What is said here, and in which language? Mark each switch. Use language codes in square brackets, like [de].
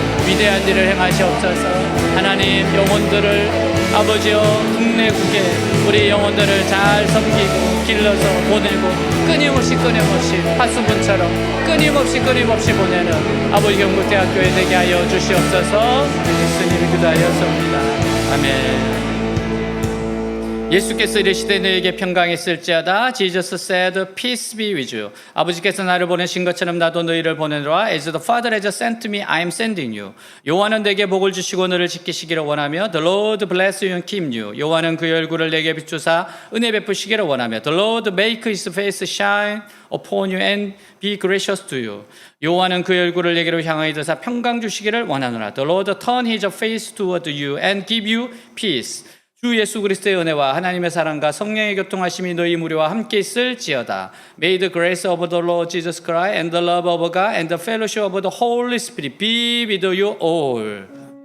[ko] 위대한 일을 행하시옵소서. 하나님 영혼들을 아버지여 국내국에 우리 영혼들을 잘 섬기고 길러서 보내고 끊임없이 파수분처럼 끊임없이 보내는 아버지 경북대학교에 되게 하여 주시옵소서. 예수님이 기도하였습니다. 아멘. 예수께서 이르시되 너에게 평강이 있을지어다. [en] Jesus said, peace be with you. [ko] 아버지께서 나를 보내신 것처럼 나도 너희를 보내노라. [en] As the Father has sent me, I am sending you. [ko] 여호와는 내게 복을 주시고 너를 지키시기를 원하며 [en] The Lord bless you and keep you. [ko] 여호와는 그의 얼굴을 내게 비추사 은혜 베푸시기를 원하며 [en] The Lord make his face shine upon you and be gracious to you. [ko] 여호와는 그의 얼굴을 내게로 향하여 드사 평강 주시기를 원하노라. [en] The Lord turn his face toward you and give you peace. [ko] 주 예수 그리스도의 은혜와 하나님의 사랑과 성령의 교통하심이 너희 무리와 함께 있을지어다. [en] May the grace of the Lord Jesus Christ and the love of God and the fellowship of the Holy Spirit be with you all.